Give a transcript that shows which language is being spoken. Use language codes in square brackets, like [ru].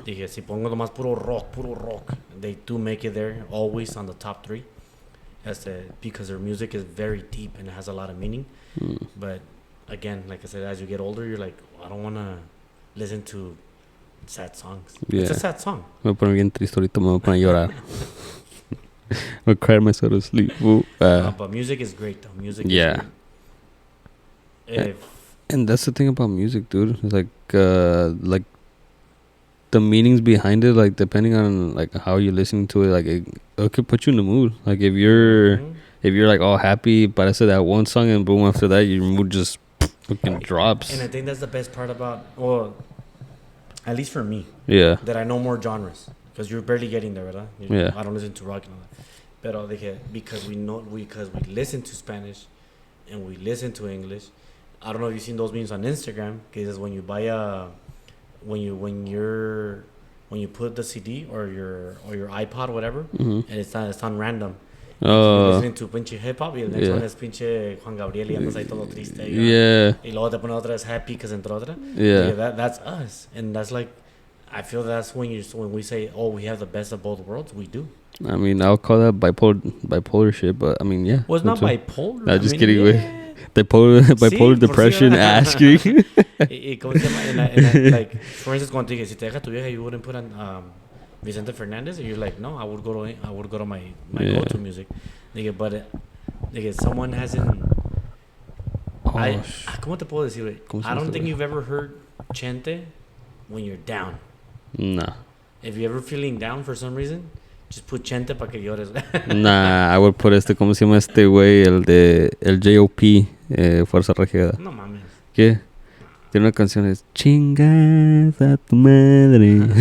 [es] Dije, si pongo nomás puro rock. [en] They do make it there, always on the top 3. Because their music is very deep and it has a lot of meaning. But again, like I said, as you get older, you're like, I don't want to listen to sad songs. It's a sad song. [es] Me voy a poner bien triste ahorita, me voy a poner a llorar. [en] I'll cry myself to sleep. But music is great, though. Music is great. And that's the thing about music, dude. It's like the meanings behind it, like depending on like how you're listening to it, like it could put you in the mood. Like if you're like all happy, but I said that one song and boom, after that your mood just fucking drops. And I think that's the best part about, well, at least for me, that I know more genres because you're barely getting there, right? I don't listen to rock and all that, but because we listen to Spanish and we listen to English. I don't know if you've seen those memes on Instagram. Because when you buy when you put the CD or your iPod or whatever, and it's on random. [es] You're listening to pinche hip hop y el next one es pinche Juan Gabriel y andas ahí todo triste. Y luego te pone otra vez happy because entró otra. [en] That's us, and that's like, I feel that's when we say, oh, we have the best of both worlds. We do. I mean, I'll call that bipolar shit, but I mean, yeah. Well, it's not bipolar. I'm just kidding. Bipolar depression, asking. And like, for instance, cuando te dije, si te deja tu vieja, you wouldn't put on Vicente Fernandez, and you're like, no, I would go to my go-to music. Nigga, but someone hasn't. [es] ¿Cómo te puedo decir, güey? [en] I don't think you've ever heard Chente when you're down. Nah. If you're ever feeling down for some reason, just put Chente para que llores. Nah, I would put ¿cómo se llama este güey? [es] El J.O.P. Fuerza Regida. No mames. ¿Qué? Tiene una canción, es Chingas a tu madre.